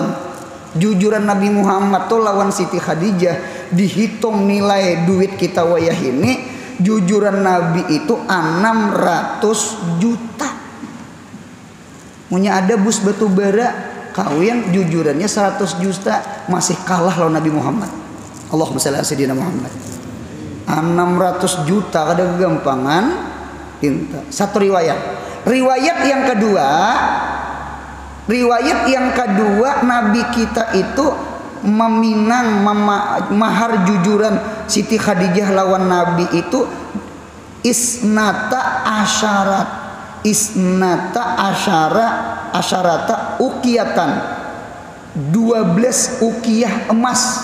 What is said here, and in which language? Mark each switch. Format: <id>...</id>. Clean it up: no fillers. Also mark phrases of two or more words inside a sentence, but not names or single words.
<bjn>Jujuran Nabi Muhammad tuh lawan Siti Khadijah dihitung nilai duit kita wayah ini, jujuran Nabi itu 600 juta. Punya ada bus batu bara kawin jujurannya 100 juta masih kalah lawan Nabi Muhammad.</bjn> <ar>اللهم صل على سيدنا محمد.</ar> <bjn>600 juta kada kegampangan. Satu riwayat. Riwayat yang kedua Nabi kita itu meminang mahar jujuran Siti Khadijah lawan Nabi itu</bjn> <ar>اثنتا عشرة أوقية,</ar> <bjn>12 ukiyah emas.</bjn>